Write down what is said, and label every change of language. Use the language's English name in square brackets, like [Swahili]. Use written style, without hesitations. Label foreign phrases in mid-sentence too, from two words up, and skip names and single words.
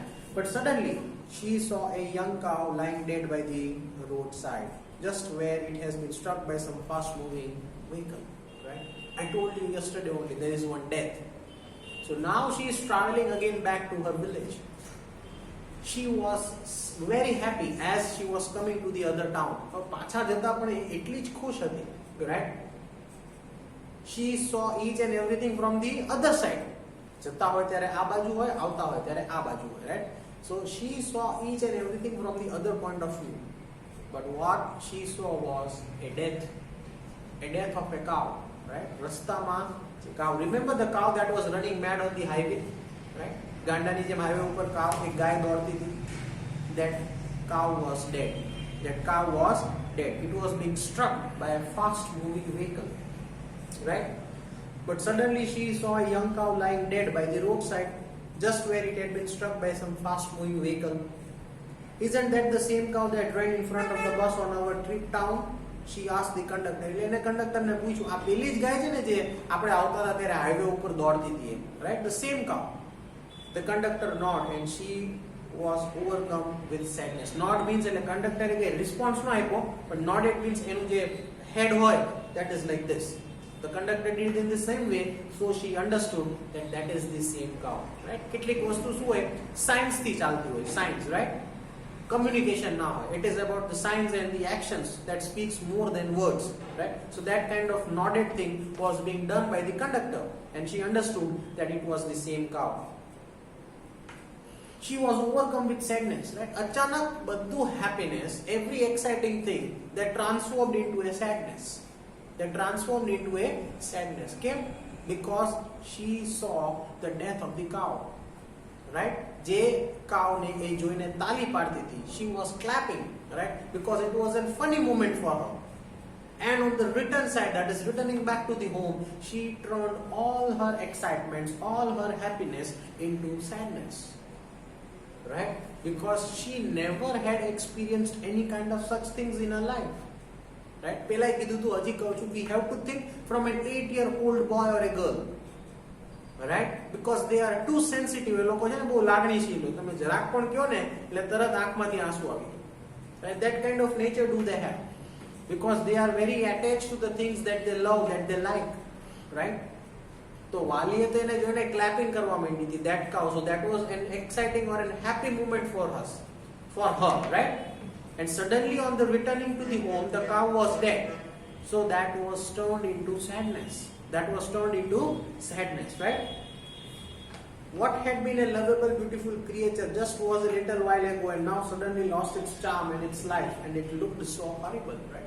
[English] But suddenly she saw a young cow lying dead by the roadside, just where it has been struck by some fast moving vehicle, right? I told you yesterday only there is one death. So now she is traveling again back to her village. She was very happy as she was coming to the other town. [Gujarati] પાછા જતા પણ એટલી જ ખુશ હતી, [English] right? She saw each and everything from the other side. [Gujarati] જતા હોય ત્યારે આ બાજુ હોય, આવતા હોય ત્યારે આ બાજુ હોય, [English] right? So she saw each and everything from the other point of view. But what she saw was a death of a cow, right? [Gujarati] રસ્તામાં cow. [English] Remember the cow that was running mad on the highway, right? [Gujarati] ગાંડાની જેમ હાઈવે ઉપર કાવ એક ગાય દોડતી હતી. [English] That cow was dead. That cow was dead. It was being struck by a fast moving vehicle, right? But suddenly she saw a young cow lying dead by the roadside, just where it had been struck by some fast moving vehicle. Isn't that the same cow that ran in front of the bus on our trip down? She asked the conductor. [Gujarati] એટલે એને કંડક્ટરને પૂછ્યું, આ પેલી જ ગાય છે ને જે આપણે આવતા હતા ત્યારે હાઈવે ઉપર દોડતી હતી, [English] right? The same cow. The conductor nodded and she was overcome with sadness. Nod means [Gujarati] એટલે conductor કે response નો આપ્યો, [English] but nodded means [Gujarati] એનું જે head હોય, [English] that is like this. The conductor did it in the same way, so she understood that is the same cow, right? [Gujarati] કેટલીક વસ્તુ શું હોય, science થી ચાલતી હોય, [English] science, right? [Gujarati] Communication ના હોય. [English] It is about the signs and the actions that speaks more than words, right? So that kind of nodded thing was being done by the conductor, and she understood that it was the same cow. She was overcome with sadness, right? [Gujarati] અચાનક બધું [English] happiness, every exciting thing that transformed into a sadness. Came because she saw the death of the cow, right? [Gujarati] જે cow ને એ જોઈને તાલી પાડતી હતી, [English] she was clapping, right? Because it was a funny moment for her. And on the return side, that is returning back to the home, she turned all her excitements, all her happiness into sadness, right? Because she never had experienced any kind of such things in her life, right? [Gujarati] પેલા કીધું તું, હજી કહું છું, [English] we have to think from an 8-year-old boy or a girl, right? Because they are too sensitive. [Gujarati] એ લોકો છે ને બહુ લાગણીશીલ હોય, તમે જરાક પણ કહો ને એટલે તરત આંખમાંથી આંસુ આવી જાય, [English] right? That kind of nature do they have, because they are very attached to the things that they love, that they like, right? [Gujarati] તો વાલીએ તો એને જોઈને ક્લેપિંગ કરવા માંડી હતી, [English] that cow. So that was an exciting or an happy moment for her, right? And suddenly on the returning to the home, the cow was dead. So that was turned into sadness. Right? What had been a lovable, beautiful creature just was a little while ago and now suddenly lost its charm and its life, and it looked so horrible, right?